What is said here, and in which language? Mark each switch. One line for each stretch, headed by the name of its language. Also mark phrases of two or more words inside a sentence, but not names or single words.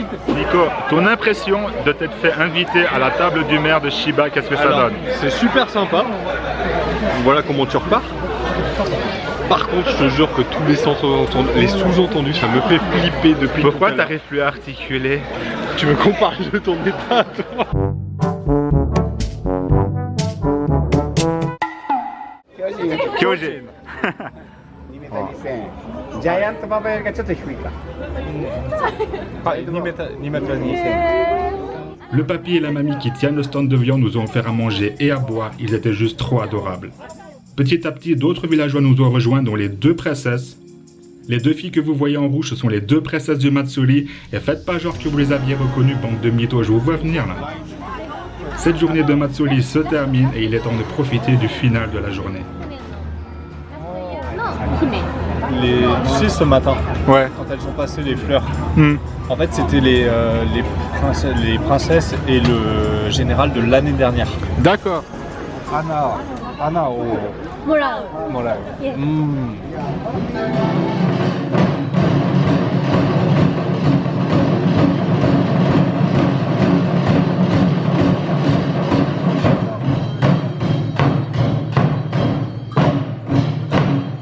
French: Nico, ton impression de t'être fait inviter à la table du maire de Shiba, qu'est-ce que ça donne? C'est super sympa, voilà comment tu repars. Par contre, je te jure que tous les sous-entendus, ça me fait flipper depuis. Pourquoi t'arrives plus à articuler? Tu me compares de ton état à toi. Kyojin.
Japanese: 2m2000ジャイアントババよりかちょっと低いか
French: Le papy et la mamie qui tiennent le stand de viande nous ont offert à manger et à boire, ils étaient juste trop adorables. Petit à petit, d'autres villageois nous ont rejoints, dont les 2 princesses. Les 2 filles que vous voyez en rouge, ce sont les 2 princesses du Matsuri, et faites pas genre que vous les aviez reconnues, bande de mythos, je vous vois venir là. Cette journée de Matsuri se termine et il est temps de profiter du final de la journée. Tu sais, ce matin, Ouais. quand elles ont passé les fleurs, en fait, c'était les princesses et le général de l'année dernière. D'accord. Anna au
Japanese: もらう。
French: Moral.
English: Yeah.
French: En